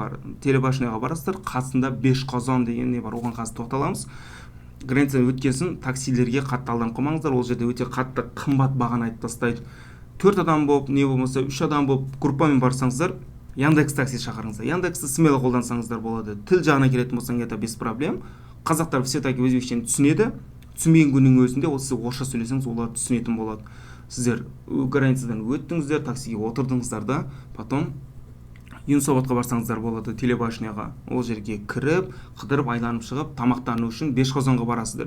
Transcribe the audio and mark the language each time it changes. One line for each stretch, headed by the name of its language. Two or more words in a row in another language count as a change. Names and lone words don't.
Kazakh: Телебашняға барасыздар, қасында Бешқазан деген не бар. Оған қазір тоқталамыз. границадан өткен соң таксилерге қатты алданып қалмаңыздар, ол жерде өте қатты қымбат бағаны айтып тастайды. 4 адам болып, не болмаса 3 адам болып группамен барсаңыздар, Яндекс такси шақырыңыздар. Яндексті смело қолдансаңыздар болады. Тіл жағына келетін болсаң,
Russian: это без проблем.
Kazakh: Қазақтар все-таки өзбекшені түсінеді. Түсінбеген күннің өзінде сіз орысша сөйлесеңіз, олар түсінетін болады. Сіздер границадан өттіңіздер, таксиге отырдыңыздар да, потом Юнусабадқа барсаңыздар болады, телебашняға. Ол жерге кіріп, қыдырып, айналып шығып, тамақтану үшін Бешқазанға барасыздар.